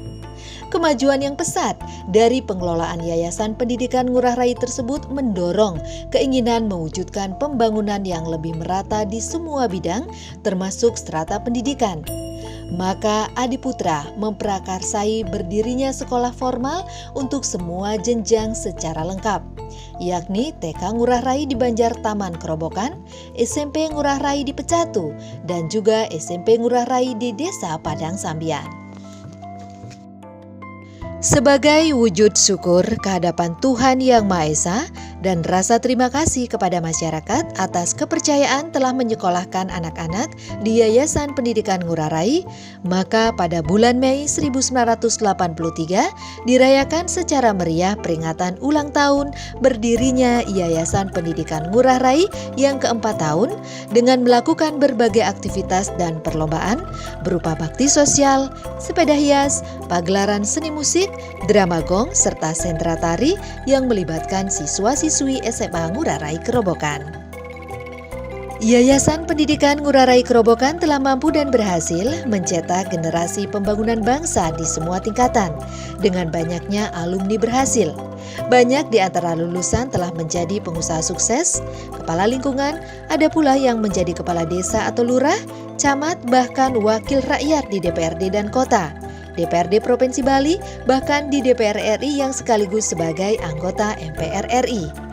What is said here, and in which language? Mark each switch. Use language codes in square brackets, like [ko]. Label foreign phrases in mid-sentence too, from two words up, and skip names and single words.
[id] Kemajuan yang pesat dari pengelolaan Yayasan Pendidikan Ngurah Rai tersebut mendorong keinginan mewujudkan pembangunan yang lebih merata di semua bidang termasuk strata pendidikan. Maka Adiputra memprakarsai berdirinya sekolah formal untuk semua jenjang secara lengkap, yakni TK Ngurah Rai di Banjar Taman Kerobokan, SMP Ngurah Rai di Pecatu, dan juga SMP Ngurah Rai di Desa Padang Sambian. Sebagai wujud syukur kehadapan Tuhan Yang Maha Esa dan rasa terima kasih kepada masyarakat atas kepercayaan telah menyekolahkan anak-anak di Yayasan Pendidikan Ngurah Rai, maka pada bulan Mei 1983 dirayakan secara meriah peringatan ulang tahun berdirinya Yayasan Pendidikan Ngurah Rai yang keempat tahun dengan melakukan berbagai aktivitas dan perlombaan berupa bakti sosial, sepeda hias, pagelaran seni musik, drama gong, serta sentra tari yang melibatkan siswa-siswi SMA Ngurah Rai Kerobokan. Yayasan Pendidikan Ngurah Rai Kerobokan telah mampu dan berhasil mencetak generasi pembangunan bangsa di semua tingkatan. Dengan banyaknya alumni berhasil, banyak di antara lulusan telah menjadi pengusaha sukses, kepala lingkungan, ada pula yang menjadi kepala desa atau lurah, camat, bahkan wakil rakyat di DPRD dan kota, DPRD Provinsi Bali, bahkan di DPR RI yang sekaligus sebagai anggota MPR RI.